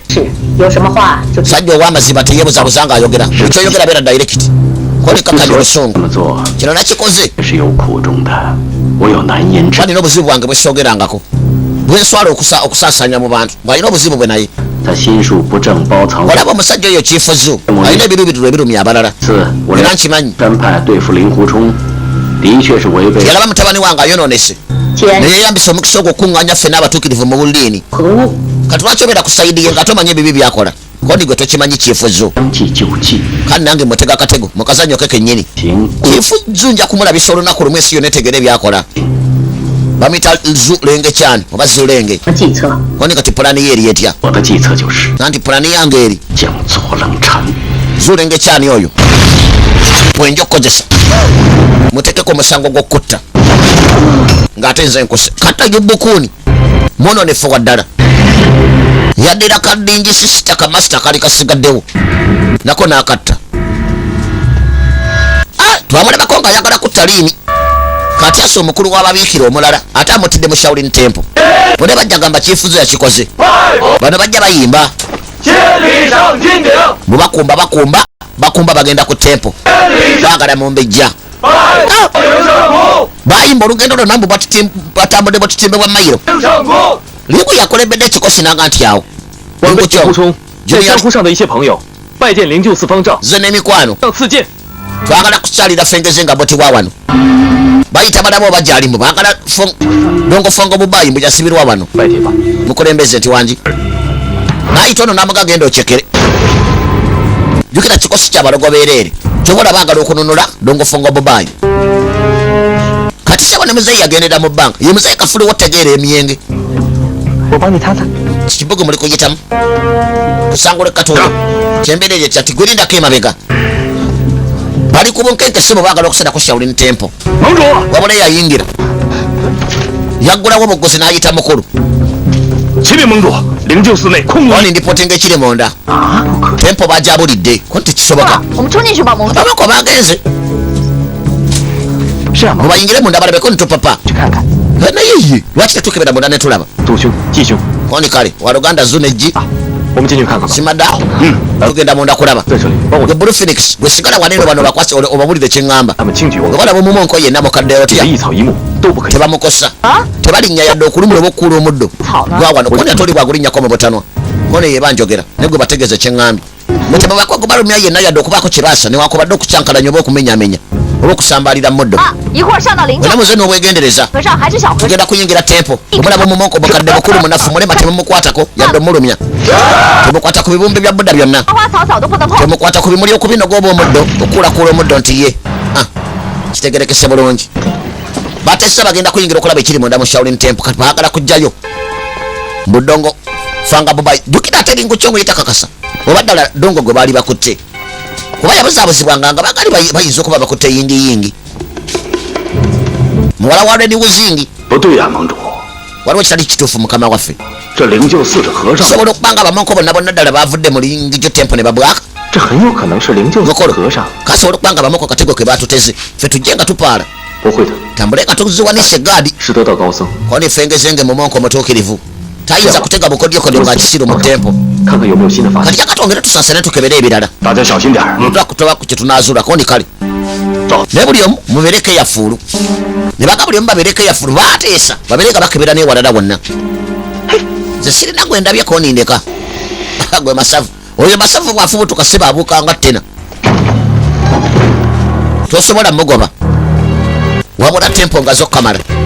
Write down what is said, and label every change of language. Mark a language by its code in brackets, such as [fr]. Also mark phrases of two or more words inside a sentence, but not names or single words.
[zh] 是有什么话就直 [lg] sajja ow'amazima teyeebuzabuza ng'ayogera ekyoyogera beera direct kolekakanya [zh] 这 [lg] obusungu [zh] 么做 [lg] kino nakikoze [zh] 也是有苦衷的，我有难言之。 [lg] alina obuzibu bwange bwe soogerangako bwe nswala okusaasaanya mu bantu bw'alina obuzibu bwe naye [zh] 他心术不正，包藏。 [lg] olaba omusajja oyo kiefuzu alina ebirubiru ebirumya abalala [zh] 次，我 [lg] era [zh] 让 [lg] nkimanyi [zh] 山派对付令狐冲，的确是违背 [lg] yalaba mutabani wange ayonoonese [zh] 兼 [lg] neyeyambisa omukisa ogw'okukuŋŋaanya ffenna abatuukirivu mu buliini [zh] 何物？ [lg] kati lwaki obeera kusaidiye nga tomanyi ebibi byakola kodi gwe tokimanyi kiefuzu [zh] 相继救济， [lg] kandi nange mwetega akatego mukazanyo ke kennyini [zh] 行 [lg] kiefuzu nja kumulabisa olunaku lumu ensi yonna etegera ebyakola bamuyita zulengekyani oba zulenge [zh] 计策？ [lg] koni kati pulaani ye eri etya [zh] 我的计策就是 [lg] nanti pulaani yange eri [zh] 将左冷禅， [lg] zulengekyani oyo bwenja okukozesa mutekeko omusango gw'okutta ng'ate nze nkose katta yubukuuni mwononefu wa ddala yaddira kadingi sisita kamasita kali kasigaddewo nako n'akatta twamulabako ng'ayagala kutta liini kati asa omukulu w'ababiikira omulala ate amutidde mu Shaolin Temple bone bajja gamba kyefuzo yakikoze bano bajja bayimba [zh] 接礼上金鼎， [lg] bakumba bagenda ku tempo baagala mu mbejja [zh] 拜迎上空， [lg] bayimba olugendo lwonna mbu batambudde bwatutimbe bwa mayiro [zh] 迎上空。 [lg] liiku yakolebedde ekikosi nanga nti awo [zh] 我们 Lingu 令狐冲在 Junior 江湖上的一些朋友拜见灵鹫寺方丈， [lg] ze n'emikwano [zh] 上赐剑。 [lg] twagala kukyalira fengeze nga boti wa wano bayita balaba oba gyalimu baagala dongo fongo bubayimbu jasibirwa wano [zh] 拜帖吧， [lg] mukulembeze nti wangi nayita ono namuga genda okyekere jukira kikosi kyabalogo beereere kyobola baagala okununula dongo fongo bubayi kati sebo ne muzeeyi yagendera mu bbanga ye muzeeyi kafuliwo tegeera emyenge [zh] 我帮你擦擦。 [lg] kibugu muli kuyitamu kusangula ekkatundu kyembeera ekyo kyati gwirindako emabega bali ku bunkenke si bwe baagala okusera ku Shaolin Temple [zh] 盟主， [lg] wabula yayingira yaggulawo obuguzi n'ayita mukulu [zh] 启禀盟主，灵鹫寺内空无 [lg] oni ndipotinga ekiri munda [zh] 啊，不可， [lg] tempo bajabulidde ko ntikisoboka [zh] 我们冲进去吧，盟主。 [lg] abako bagenze [zh] 是啊，盟主， [lg] mubayingire munda balabeko nitupapa [zh] 去看看。 [lg] naye ye lwaki tetukebera munda netulaba [zh] 杜兄、季兄， [lg] oni kale waluganda zo nejji [zh] 我们进去看看吧。 [lg] simadda tugenda munda kulaba [zh] 在这里，帮我 [lg] gwe [en] blue phoenix [lg] gwe sigala wanene bano bakwasi obawulire kyeŋŋamba [zh] 他们轻举妄 [lg] bwe [zh] 动， [lg] balaba omumonko yenna mukaddeyo [zh] 这 [lg] otya [zh] 一草一木都不可以。 [lg] tebamukosa [zh] 啊， [lg] tebalinnya yadde okulumula oba okukuula omuddo [zh] 草呢？ [lg] gwa wano koni atoli bwagulinnyako mu butanwa kone ye banjogera ne gwe bategeeze kyeŋŋambye mutemabako balumya yenna yadde okubaako kyebaasa newakubadde okucyankalanya oba okumenyamenya oba okusambalira muddo [zh] 啊，一会儿上到灵鹫 [lg] bwena muze n'obwegendereza [zh] 和尚还是小和尚， [lg] tugenda kuyingira tempo omulaba omumonko mukadde mukulu munafu mulema temumukwatako yadde omulumya temukwata ku bibumbe bya budda byonna [zh] 花花草草都不能碰。 [lg] temukwata ku bimuli okubinoga oba omuddo okuulakuula omuddo nti ye kitegerekese bulungi batesa bagenda kuyingira okulaba ekiri munda mu Shaolin Temple kati baagala kujjayo budongo fanga bubayi jukira ate lingu kyongo yetakakasa oba ddala dongo gwe baali bakutte kuba yabuzaabuzibwanga nga bagali bayinza okuba bakutte yingiyingi muwala wa Leni Wuzingi [zh] 不对呀，盟主， [lg] waliwo kitali kituufu mukama waffe [zh] 这灵鹫寺的和尚， [lg] sobola okubanga abamonko bonna bonna ddala bavudde mu Lingiju Temple ne babwaka [zh] 这很有可能是灵鹫寺的和尚。 [lg] kasobola okubanga abamonko akatego ke batuteze ffe tujje nga tupaala [zh] 不会的， [lg] tambule nga tuziwanise gaadi [zh] 是得道高僧。 [lg] koni fengezenge mumonko mutuukirivu tayinza kuteega bukodyokodyo nga kisiru mu tempo [zh] 看看有没有新的发现。 [lg] kati yakatwongere tusasane tukebere ebirala [zh] 大家小心点儿。 [lg] twakutoba ku kye tunaazula koni kale [zh] 走， [lg] naye buli omu mubeereko eyafuulu ne baga buli omu babeereko eyafuulu baateesa babeere nga bakebera n'ewalala wonna nze sirina gwe ndabye konindeka gwe masavu oyo masavu bwafubutuka si babuukanga ttena tosobola mugoba wabula tempo nga zokkamala